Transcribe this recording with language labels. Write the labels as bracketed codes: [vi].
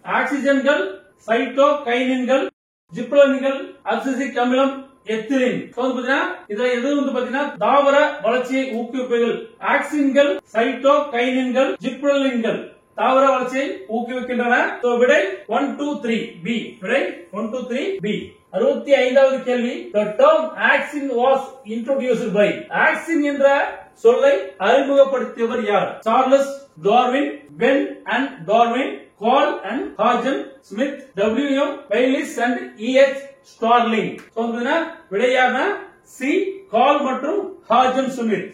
[ta] ஆக்சிஜன்கள், சைட்டோகைனின்கள், ஜிப்ரலின்கள், abscisic அமிலம், ethylene. இதுல எது பாத்தீங்கன்னா தாவர வளர்ச்சியை ஊக்குவிப்புகள். ஆக்சின்கள், சைட்டோகைனின்கள், ஜிப்ரலின்கள் தாவர வளர்ச்சியை ஊக்குவிக்கின்றன. விடை 1, 2, 3 B. விடை 1, 2, 3 B. 65வது கேள்வி, [en] the term axin was introduced by. [ta] axin என்ற சொல்லை அறிமுகப்படுத்தியவர் யார்? Charles Darwin, pen and Darwin, call and ஹாஜன் Smith, WM பைலிஸ் and EH starling. விடையான C கால் மற்றும் ஹாஜன் ஸ்மித்.